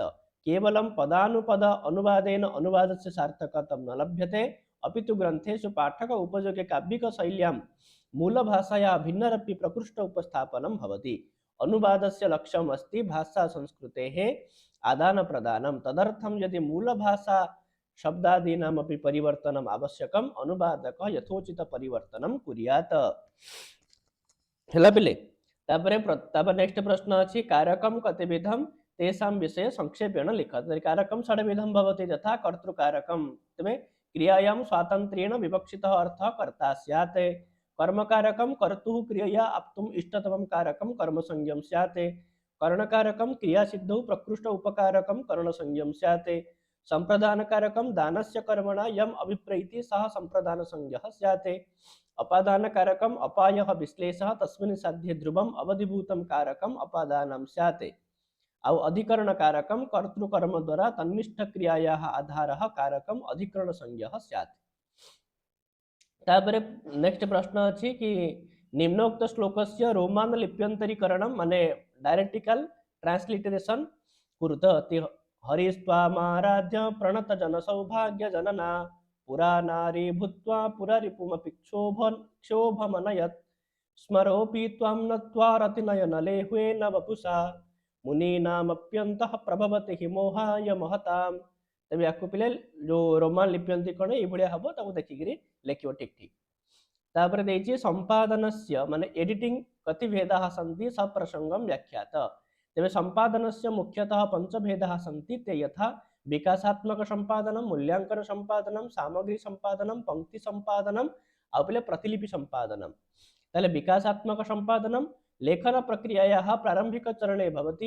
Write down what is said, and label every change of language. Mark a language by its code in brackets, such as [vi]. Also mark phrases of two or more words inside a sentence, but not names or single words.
[sa] केवलं पदानुपद अनुवादेन अनुवादस्य सार्थकता न लभ्यते, अपि तु ग्रन्थेषु पाठक उपयोगे काव्यिक शैल्यां मूलभाषायाः भिन्नरपि प्रकृष्ट उपस्थापनं भवति। अनुवादस्य लक्ष्यम् अस्ति भाषा संस्कृतेः आदानप्रदानं। तदर्थं यदि मूलभाषा शब्दादीनामपि परिवर्तनम् आवश्यकम्, अनुवादकः यथोचित परिवर्तनं कुर्यात्। [or] ହେଲା ପିଲେ। ତାପରେ ନେକ୍ସଟ ପ୍ରଶ୍ନ ଅଛି [sa] कारकं कतिविधं तेषां विषये संक्षेपेण लिख। कारकं षड्विधं भवति यथा कर्तृकारकं। तेबे क्रियायां स्वातन्त्र्येण विवक्षितः अर्थः कर्ता स्यात्। कर्मकारकं कर्तुः क्रियया आप्तुम् इष्टतमं कारकं कर्मसंज्ञं स्यात्। करणकारकं क्रियासिद्धौ प्रकृष्ट उपकारकं करणसंज्ञं स्यात्। संप्रदानकारकं दानस्य कर्मणा यम् अभिप्रैति सः संप्रदानसंज्ञः स्यात्। अपादानकारकम् अपायः विश्लेषः तस्मिन् साध्ये ध्रुवम् अवधिभूतं कारकम् अपादानं स्यात्। आउ अधिकरणकारकं कर्तृकर्म द्वारा तन्निष्ठ क्रियायाः आधारः कारकम् अधिकरणसंज्ञः स्यात्। [or] ତାପରେ ନେକ୍ସଟ ପ୍ରଶ୍ନ ଅଛି କି [sa] निम्नोक्त श्लोकस्य रोमान लिप्यन्तरीकरणं [or] माने [en] diacritical transliteration [or] कुरुत। [sa] हरिस्त्वामाराध्य प्रणत जन सौभाग्य जनना पुरा नारी भूत्वा पुररिपुमपि क्षोभमनयत्। स्मरोऽपि त्वां नत्वा रतिनयनलेह्वेन वपुषा मुनीनामप्यन्तः प्रभवति हि मोहाय महतां। [or] ତେବେ ଯାକୁ ପିଲେ ଯୋ ରୋମାନ ଲିପ୍ୟନ୍ତରୀକରଣ ଏ ଭଳିଆ ହବ ତାକୁ ଦେଖିକରି ଲେଖିଓ ଠିକ ଠିକ। ତାପର ଦେଛି [sa] संपादनस्य माने एडिटिंग कति भेदाः सन्ति सप्रसंगं व्याख्यात। तेबे संपादनस्य मुख्यतः पंचभेदाः सन्ति। ते यथा विकासात्मक संपादनं, मूल्यांकन संपादनं, सामग्री संपादनं, पंक्ति संपादनं [or] ଔର ପିଲେ [sa] प्रतिलिपि संपादनं। ताले विकासात्मक संपादनं लेखन प्रक्रियायाः प्रारंभिक चरणे भवति।